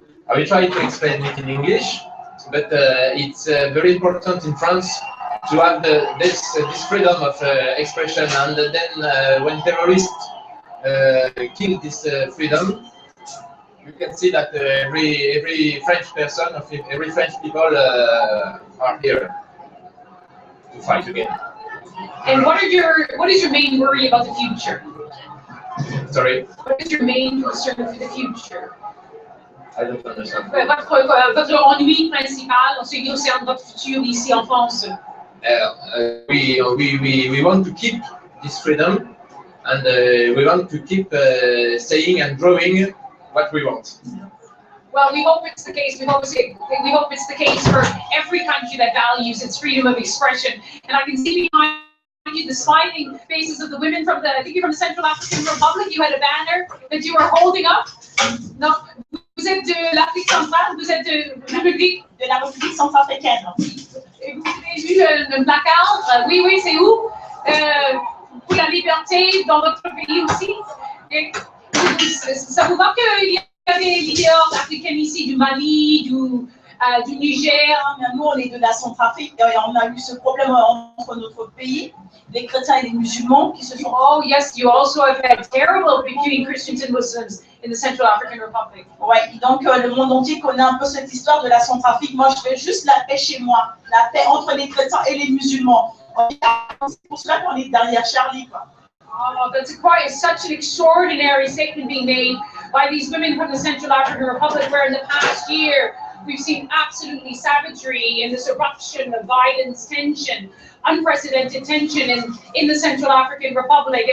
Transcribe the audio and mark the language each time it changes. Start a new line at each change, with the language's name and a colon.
English: I will try to explain it in English, but it's very important in France to have this freedom of expression, and then when terrorists kill this freedom, you can see that every French person, every French people are here to fight again. And what is your main worry about the future? Sorry? What is your main concern for the future? I don't understand.
French: Votre ennui principal en ce qui concerne votre futur ici en France?
English: We want to keep this freedom, and we want to keep saying and drawing what we want. Well, we hope it's the case. We hope it's the case for every country that values its freedom of expression. And I can see behind you the smiling faces of the women from I think you're from the Central African Republic. You had a banner that you were holding up.
French: No, vous êtes de l'Afrique centrale, vous êtes de la République centrafricaine. Et vous avez vu le placard? Oui, c'est où? Pour la liberté dans votre pays aussi. Et ça vous va qu'il y a des leaders africains ici, du Mali, du Niger? Nous, on est de la Centrafrique et on a eu ce problème entre notre pays, les chrétiens et les musulmans qui se sont...
English: Oh yes, you also have had terrible between Christians and Muslims in the Central African Republic.
French: Ouais, donc le monde entier connaît un peu cette histoire de la Centrafrique. Moi, je veux juste la paix chez moi, la paix entre les chrétiens et les musulmans. C'est pour cela qu'on est derrière Charlie, quoi.
English: Oh, that's such an extraordinary statement being made by these women from the Central African Republic, where in the past year we've seen absolutely savagery and this eruption of violence, tension, unprecedented tension in the Central African Republic.